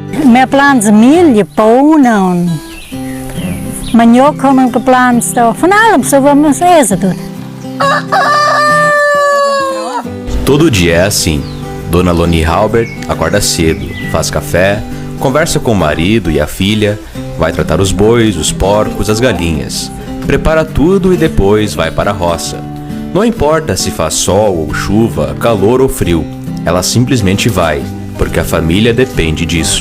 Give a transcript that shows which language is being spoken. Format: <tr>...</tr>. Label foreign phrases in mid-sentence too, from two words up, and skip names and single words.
<de>Wir pflanzen Milch, Bohnen und Maniok haben wir gepflanzt, von allem, so wie man es essen tut.</de> <pt>Todo dia é assim. Dona Loni Halbert acorda cedo, faz café, conversa com o marido e a filha, vai tratar os bois, os porcos, as galinhas. Prepara tudo e depois vai para a roça. Não importa se faz sol ou chuva, calor ou frio, ela simplesmente vai, porque a família depende disso.</pt>